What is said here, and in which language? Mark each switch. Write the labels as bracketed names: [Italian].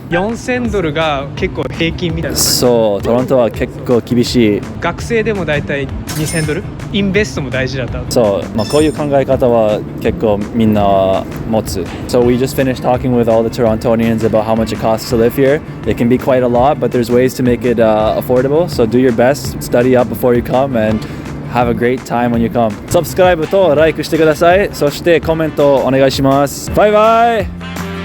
[Japanese] $4,000ドルが結構平均みたいな。そう、トロントは結構厳しい。学生でもだいたい$2,000ドル。インベストも大事だった。そう、こういう考え方は結構みんな持つ。 [English] So we just finished talking with all the Torontonians about how much it costs to live here. It can be quite a lot, but there's ways to make it affordable. So do your best, study up before you come, and have a great time when you come. [Japanese] サブスクライブとライクしてください。そしてコメントお願いします。バイバイ。